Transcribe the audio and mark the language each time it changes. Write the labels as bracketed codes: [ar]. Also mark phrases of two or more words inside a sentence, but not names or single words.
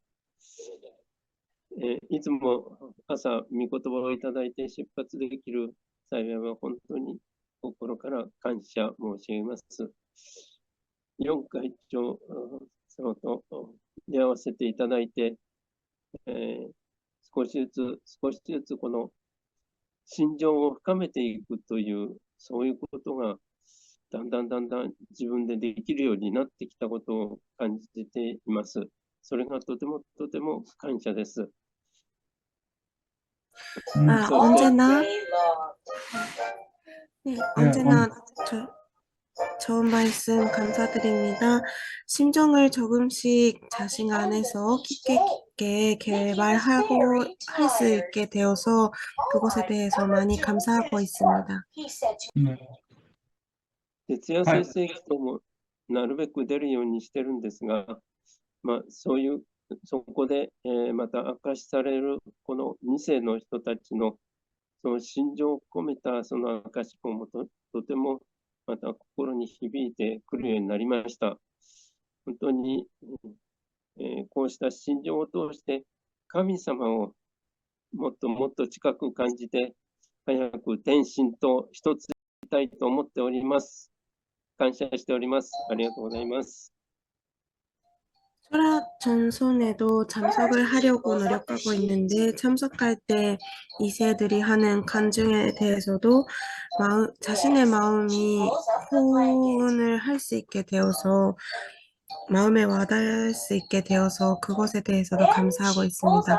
[ja] いつも朝、御言葉をいただいて出発できる幸いは本当に心から感謝申し上げます。4会長様と出会わせていただいて、少しずつこの心情を深めていくという、そういうことがだんだん自分でできるようになってきたことを感じています。それがとても感謝です。 아, そして、 [ko] 언제나, 네, 네, 언제나 좋은 말씀 감사드립니다. 심정을 조금씩 자신 안에서 깊게 개발하고 할 수 있게 되어서 그것에 대해서 많이 감사하고 있습니다. 네. [ja] 徹夜はい。先生ともなるべく出るようにしてるんですが、そこで、また明かしされるこの2世の人たちのその心情を込めたその証しもとてもまた心に響いてくるようになりました。本当に、こうした心情を通して神様をもっと近く感じて、早く天心と一つになりたいと思っております。感謝しております。ありがとうございます。 [ko] 철학 전선에도 참석을 하려고 노력하고 있는데 참석할 때 2세들이 하는 간증에 대해서도 자신의 마음이 호응을 할 수 있게 되어서 마음에 와닿을 수 있게 되어서 그것에 대해서도 감사하고 있습니다.